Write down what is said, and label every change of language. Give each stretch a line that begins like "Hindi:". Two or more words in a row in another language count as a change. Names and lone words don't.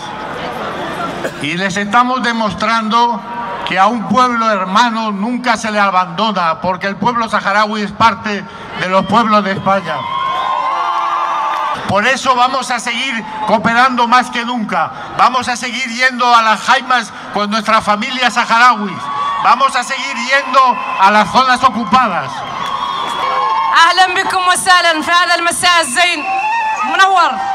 Spanish: Y les estamos demostrando que a un pueblo hermano nunca se le abandona, porque el pueblo saharaui es parte de los pueblos de España. Por eso vamos a seguir cooperando más que nunca. Vamos a seguir yendo a las jaimas con nuestras familias saharauis. Vamos a seguir yendo a las zonas ocupadas.
Arabic: أهلا بكم وسهلا في هذا المساء الزين منور.